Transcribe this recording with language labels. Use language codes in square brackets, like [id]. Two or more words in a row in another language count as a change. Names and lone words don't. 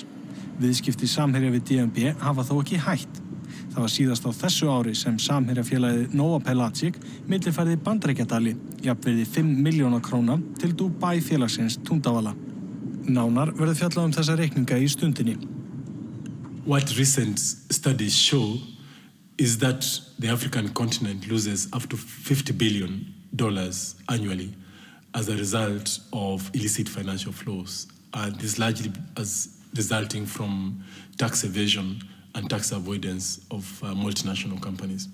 [is] Viðskipti Samherja við DNB hafa þó ekki hætt. Það var síðast á þessu ári sem Samherjafélagið Nóa Pelagic millifærði Bandaríkjadali, jafnvirði 5 milljóna króna til Dubai félagsins Tundavala. Nánar verður fjallað þessa reikninga í stundinni. [en] What recent studies show is that the African continent loses up to $50 billion annually as a result of illicit financial flows. This largely resulting from tax evasion and tax avoidance of multinational companies.